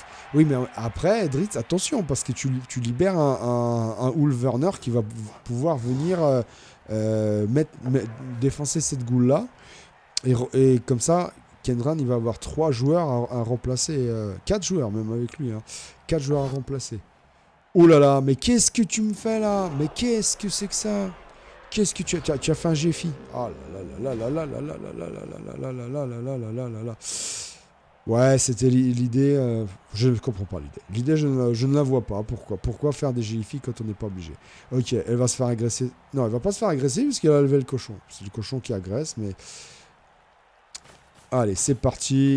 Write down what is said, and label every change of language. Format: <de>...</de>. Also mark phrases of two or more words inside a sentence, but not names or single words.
<fr>Oui, mais après, Dritz, attention, parce que tu libères un Ulfwerner qui va pouvoir venir défoncer cette goule-là. Et comme ça, Kendran, il va avoir 3 joueurs à remplacer. 4 joueurs même avec lui. 4 joueurs à remplacer. Oh là là, mais qu'est-ce que tu me fais là? Mais qu'est-ce que c'est que ça? Qu'est-ce que tu as fait un GFI? Oh là là là là là là là là là là là là là là là là là. Ouais, c'était l'idée. Je ne comprends pas l'idée. L'idée, je ne la vois pas. Pourquoi faire des GFI quand on n'est pas obligé? Ok, elle va se faire agresser. Non, elle va pas se faire agresser puisqu'elle a levé le cochon. C'est le cochon qui agresse, mais... Allez, c'est parti.</fr>